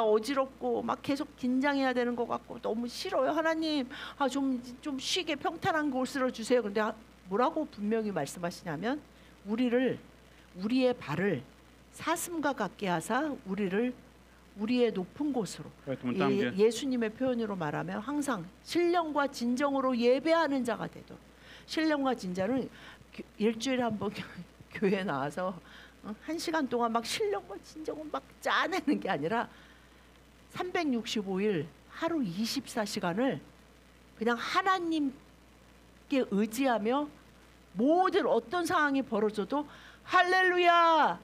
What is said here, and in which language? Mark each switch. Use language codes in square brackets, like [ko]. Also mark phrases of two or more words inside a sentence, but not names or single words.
[ko] 어지럽고 막 계속 긴장해야 되는 것 같고 너무 싫어요. 하나님, 좀 쉬게 평탄한 곳으로 주세요. 그런데 뭐라고 분명히 말씀하시냐면, 우리의 발을 사슴과 같게 하사 우리를 우리의 높은 곳으로, [ru] Поэтому там, где [ko] 예수님의 표현으로 말하면 항상 신령과 진정으로 예배하는 자가 되도록. 신령과 진정은 일주일에 한 번 교회 나와서 1시간 동안 막 신령과 진정을 막 짜내는 게 아니라 365일 하루 24시간을 그냥 하나님께 의지하며 모든 어떤 상황이 벌어져도 할렐루야